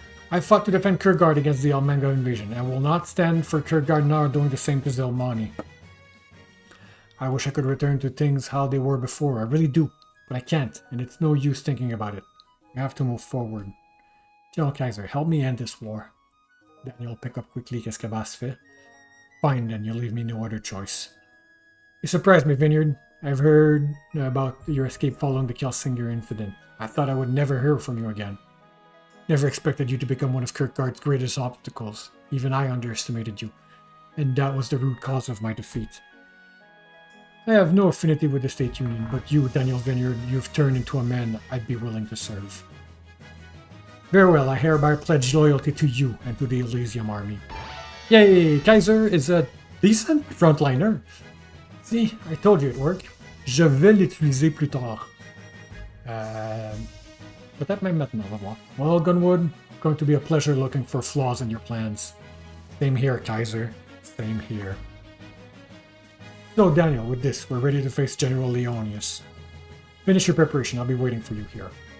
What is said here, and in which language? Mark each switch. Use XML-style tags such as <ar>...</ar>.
<en>I fought to defend Kierkegaard against the Almenga invasion, and will not stand for Kierkegaard now doing the same to Zelmani. I wish I could return to things how they were before, I really do, but I can't, and it's no use thinking about it. We have to move forward. General Kaiser, help me end this war. Daniel, pick up quickly,</en> <fr>qu'est-ce que Bast fait?</fr> <en>Fine then, you leave me no other choice. You surprised me, Vineyard. I've heard about your escape following the Kelsinger incident. I thought I would never hear from you again. Never expected you to become one of Kierkegaard's greatest obstacles. Even I underestimated you, and that was the root cause of my defeat. I have no affinity with the State Union, but you, Daniel Vineyard, you've turned into a man I'd be willing to serve. Very well, I hereby pledge loyalty to you and to the Elysium Army. Yay, Kaiser is a decent frontliner. See, I told you it worked.</en> <fr>Je vais l'utiliser plus tard. Peut-être même maintenant, on va voir.</fr> <en>Well, Gunwood, going to be a pleasure looking for flaws in your plans. Same here, Kaiser. Same here. So, Daniel, with this, we're ready to face General Leonius. Finish your preparation. I'll be waiting for you here.</en>